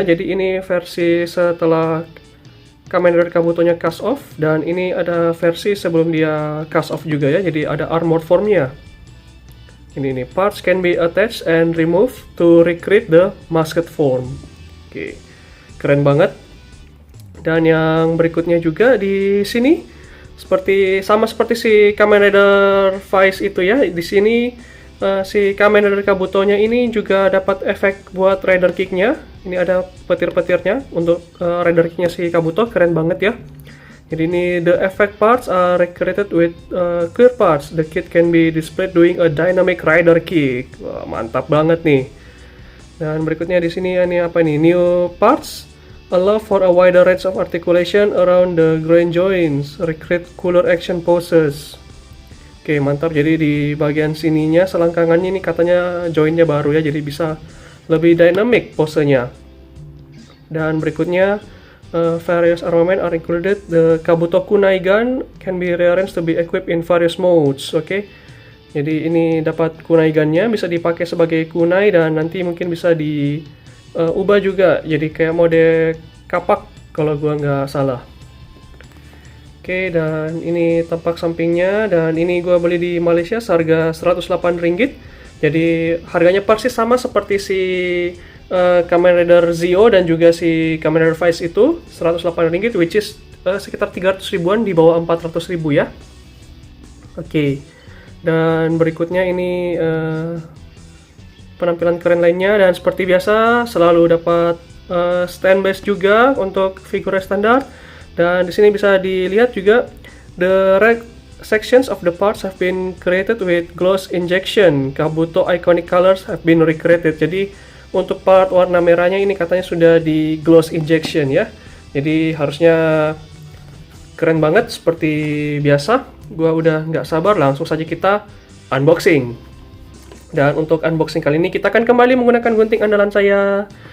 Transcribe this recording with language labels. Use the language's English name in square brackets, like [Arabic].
[Indonesian] Jadi ini versi setelah Kamen Rider Kabutonya cast off, dan ini ada versi sebelum dia cast off juga ya. Jadi ada armor formnya. Ini [English] parts can be attached and removed to recreate the masked form. [Indonesian] Oke, keren banget. Dan yang berikutnya juga di sini sama seperti si Kamen Rider Vice itu ya. Di sini si Kamen Rider Kabutonya ini juga dapat efek buat rider kicknya. Ini ada petir-petirnya untuk rider kicknya si Kabuto, keren banget ya. Jadi ini [English] the effect parts are recreated with clear parts. The kit can be displayed doing a dynamic rider kick. [Indonesian] Wah, mantap banget nih. Dan berikutnya di sini ini apa nih? [English] New parts allow for a wider range of articulation around the groin joints, recreate cooler action poses. [Indonesian] Oke, mantap. Jadi di bagian sininya selangkangannya ini katanya joinnya baru ya, jadi bisa lebih dynamic posenya. Dan berikutnya [English] various armament are included. The Kabuto Kunai gun can be rearranged to be equipped in various modes. [Indonesian] Oke. Jadi ini dapat kunai gunnya, bisa dipakai sebagai kunai dan nanti mungkin bisa diubah juga jadi kayak mode kapak kalau gua nggak salah. Oke, dan ini tampak sampingnya, dan ini gua beli di Malaysia seharga 108 ringgit. Jadi harganya persis sama seperti si Kamen Rider Zio dan juga si Kamen Rider Vice itu, 108 ringgit, [English] which is [Indonesian] sekitar 300 ribuan, di bawah 400 ribu ya. Oke, dan berikutnya ini penampilan keren lainnya, dan seperti biasa selalu dapat stand base juga untuk figure standar. Dan di sini bisa dilihat juga [English] the sections of the parts have been created with gloss injection. Kabuto iconic colors have been recreated. [Indonesian] Jadi untuk part warna merahnya ini katanya sudah di gloss injection ya. Jadi harusnya keren banget seperti biasa. Gua udah nggak sabar, langsung saja kita unboxing. Dan untuk unboxing kali ini kita akan kembali menggunakan gunting andalan saya.